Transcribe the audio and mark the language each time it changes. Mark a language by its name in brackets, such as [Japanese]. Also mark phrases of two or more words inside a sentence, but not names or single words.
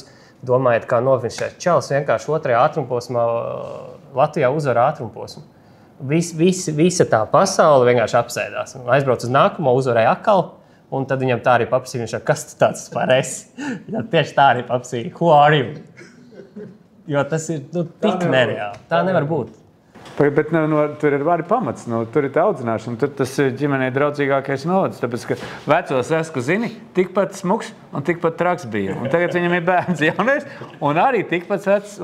[Latvian] Domājiet, kā nofinišēt. Čalis vienkārši otrajā ātrumposmā Latvijā uzvar ātrumposmu. Visa tā pasaule vienkārši apsēdās. Aizbrauc uz nākamo, uzvarēja atkal. Un tad viņam tā arī paprasīja, viņš kas tu tāds par esi? Ja tieši tā arī paprasīja, [English] who are you? [Latvian] Jo tas ir tik nereāli. Tā nevar būt. Bet tur ir arī pamats, tur ir tā audzināšana, tur tas ir ģimenei draudzīgākais novads, tāpēc, ka vecos esku zini, tikpat smuks un tikpat traks bija. Un tagad viņam ir bērns jaunais un arī tikpat vecs.